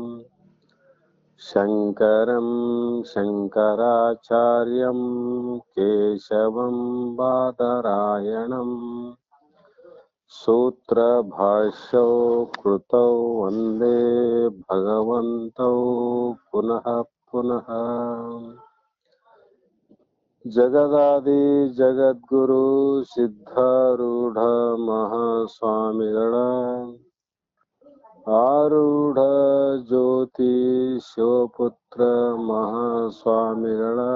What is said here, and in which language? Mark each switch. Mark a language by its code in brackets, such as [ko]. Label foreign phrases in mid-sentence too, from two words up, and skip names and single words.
[sa] शङ्करं शङ्कराचार्यं केशवं बादरायणम् सूत्रभाष्यौ कृतौ वन्दे भगवन्तौ पुनः पुनः। [kn] ಜಗದಾದಿ ಜಗದ್ಗುರು ಸಿದ್ಧಾರೂಢ ಮಹಾಸ್ವಾಮಿಗಳ ಆರೂಢ ಜ್ಯೋತಿ ಶಿವಪುತ್ರ ಮಹಾಸ್ವಾಮಿಗಳ